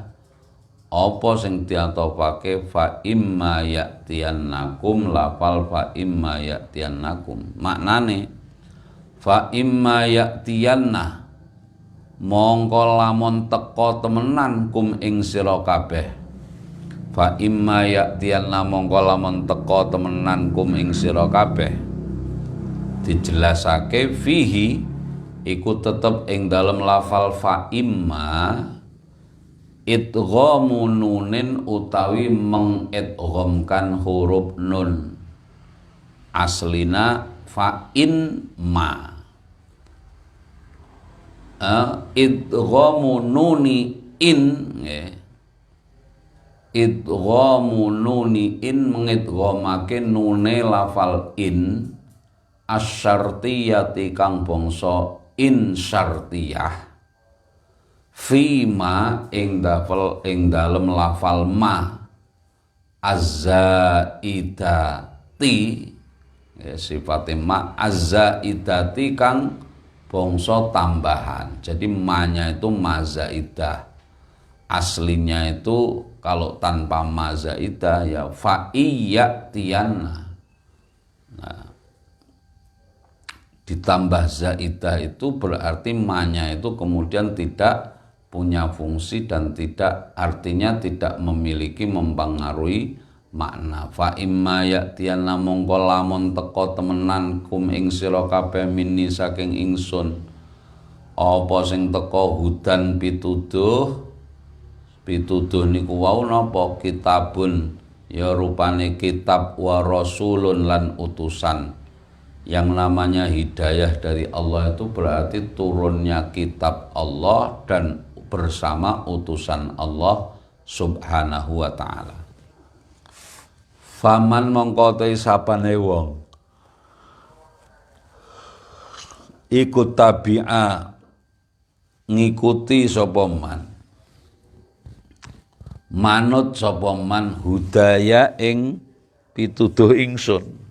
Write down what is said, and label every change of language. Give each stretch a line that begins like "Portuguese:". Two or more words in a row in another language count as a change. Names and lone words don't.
Javanese: Apa sing diatofake
Arabic: fa imma ya'tiyannakum,
Javanese: lafal
Arabic: fa imma ya'tiyannakum
Javanese: maknane
Arabic: fa imma ya'tiyanna
Javanese: mongko lamun teka temenan kum ing sira kabeh,
Arabic: fa imma ya'tiyanna
Javanese: mongko lamun teka temenan kum ing sira kabeh. Dijelasake fihi iku tetep ing dalem lafal
Arabic: fa imma idghamu nunin
Javanese: utawi
Indonesian: mengidghamkan huruf nun.
Arabic: Aslina fa in ma. Idghamu nuni in nggih. Idghamu nuni in
Javanese: mengidghamake nune lafal
Arabic: in asyartiyati
Javanese: kang bangsa
Arabic: in syartiyah
Javanese: fima ing dalem lafal
Arabic: ma azzaidati
Javanese: ya, sifate
Arabic: ma azzaidati
Javanese: kang bangsa tambahan.
Indonesian: Jadi ma-nya itu mazaidah. Aslinya itu kalau tanpa mazaidah ya fa'iyyatiyanna. Nah, ditambah zaidah itu berarti ma-nya itu kemudian tidak punya fungsi dan tidak, artinya tidak memiliki mempengaruhi makna.
Arabic: Fa imma ya'tiyanna
Javanese: mongko lamun teka temenan kum ing sira kabeh minni saking ingsun apa sing teka hudan pituduh niku wau napa kitabun ya rupane kitab
Arabic: wa rasulun
Javanese: lan utusan.
Indonesian: Yang namanya hidayah dari Allah itu berarti turunnya kitab Allah dan bersama utusan Allah
Arabic: subhanahu wa ta'ala.
Javanese: Faman mongko te sapane wong iku tabi'a ngikuti sapa man manut sapa
Arabic: man hudaya
Javanese: ing pituduh ingsun.